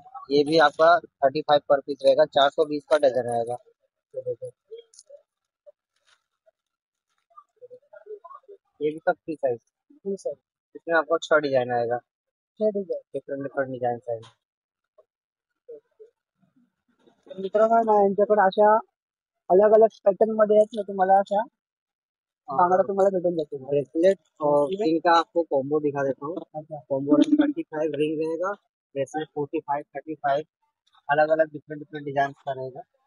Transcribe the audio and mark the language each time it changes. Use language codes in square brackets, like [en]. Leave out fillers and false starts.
[hi] ये भी आपका 35 पर पीस रहेगा, 420 का डजन रहेगा। ये देखो, ये भी सब फ्री साइज। Free size. इसमें आपको 6 डिजाइन आएगा, [mr] 6 डिझाईन. [hi] डिफरेंट डिफरेंट डिजाइन आएंगे। [mr] मित्रांनो ना यांच्याकडे अशा [hi] अलग अलग [mr] पॅटर्न मध्ये आहेत ना, तुम्हाला अशा चांगला तुम्हाला भेटून जातील. [hi] ब्रेसलेट और रिंग का आपको कॉम्बो दिखा देता हूँ। अच्छा. कॉम्बो 25 रिंग रहेगा, ब्रेसलेट 45 35, अलग अलग डिफरेंट डिफरेंट डिजाइन का रहेगा।